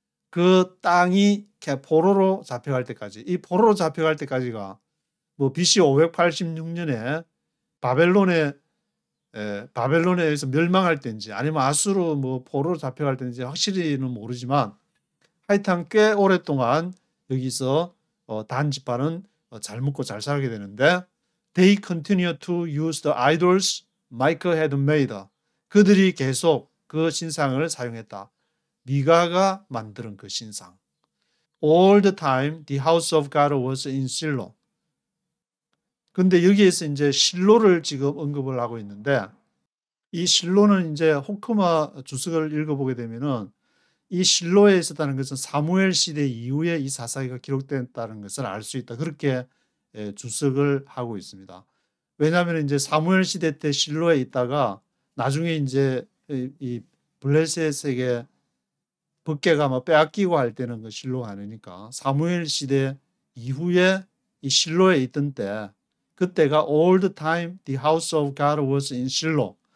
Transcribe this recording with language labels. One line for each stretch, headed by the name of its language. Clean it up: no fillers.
Korean: 그 땅이 포로로 잡혀갈 때까지 이 포로로 잡혀갈 때까지가 뭐 BC 586년에 바벨론에 의해서 멸망할 때인지 아니면 아수르 뭐 포로로 잡혀갈 때인지 확실히는 모르지만 하여튼 꽤 오랫동안 여기서 단 지파는 잘 먹고 잘 살게 되는데
English: They continue to use the idols Micah had made.
Korean: 그들이 계속 그 신상을 사용했다. 미가가 만드는 그 신상.
English: All the time the house of God was in Shiloh.
Korean: 근데 여기에서 이제 실로를 지금 언급을 하고 있는데 이 실로는 이제 호크마 주석을 읽어보게 되면은 이 실로에 있었다는 것은 사무엘 시대 이후에 이 사사기가 기록됐다는 것을 알 수 있다. 그렇게 주석을 하고 있습니다. 왜냐하면 이제 사무엘 시대 때 실로에 있다가 나중에 이제 이 블레셋에게 법궤가 뭐 빼앗기고 할 때는 그 실로가 아니니까 사무엘 시대 이후에 이 실로에 있던 때 그때가
English: all the time the house of God was in Shiloh.